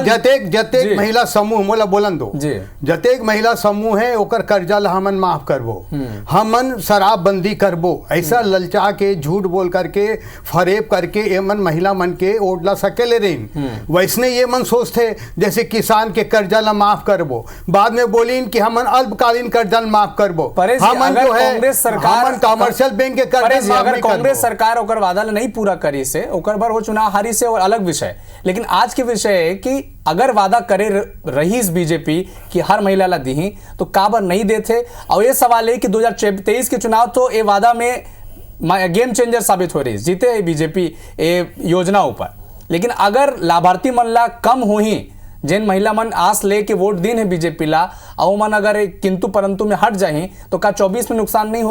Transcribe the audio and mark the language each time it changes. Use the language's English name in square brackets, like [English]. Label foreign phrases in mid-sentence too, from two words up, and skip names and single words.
[Chhattisgarhi] जतेक महिला समूह मोला बोलन दो, जतेक महिला समूह है ओकर कर्जा ला हमन माफ करबो, हमन शराबबंदी करबो, ऐसा ललचा के झूठ बोल करके फरेब करके ये मन महिला मन के ओट ला सकेले रहीन। वैसने ये मन सोचते जैसे किसान के कर्जा ला माफ करबो, बाद में बोलीन कि हमन अल्पकालीन कर्जा माफ करबो। हमन जो है कमर्शियल अगर कांग्रेस सरकार ओकर वादा नहीं पूरा करी से ओकर बार वो चुनाव हारी से और अलग विषय, लेकिन आज के विषय है कि अगर वादा करे रही बीजेपी कि हर महिला ला दी तो काबर नहीं देते। और ये सवाल है कि 2023 के चुनाव तो ये वादा में [English] game changer [Chhattisgarhi] साबित हो रही, जीते है बीजेपी ये योजना ऊपर, लेकिन अगर लाभार्थी मन ला कम हो ही जिन महिला मन आस ले के वोट दिन है बीजेपी ला और मन अगर किंतु परंतु में हट जाए तो का 24 में नुकसान नहीं हुए।